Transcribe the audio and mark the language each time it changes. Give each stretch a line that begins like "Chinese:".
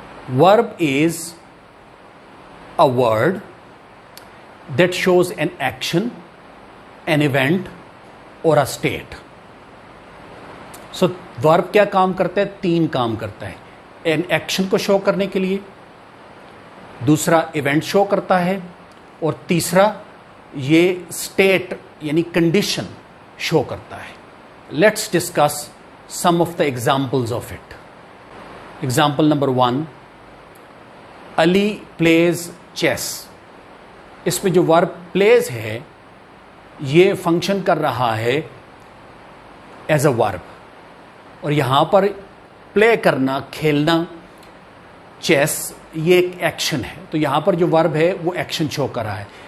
English: Verb is a word that shows an action, an event और a state.
Hindi: So verb क्या काम करता है? 3 काम करता है. एन एक्शन को शो करने के लिए, दूसरा इवेंट शो करता है, और तीसरा ये स्टेट यानी कंडीशन शो करता है.
English: Let's discuss some of the examples of it. Example number 1, Ali plays chess.
Hindi: इसमें जो वर्ब plays है ये फंक्शन कर रहा है एज अ वर्ब, और यहां पर प्ले करना, खेलना, चेस, ये एक एक्शन है, तो यहां पर जो वर्ब है वो एक्शन शो कर रहा है.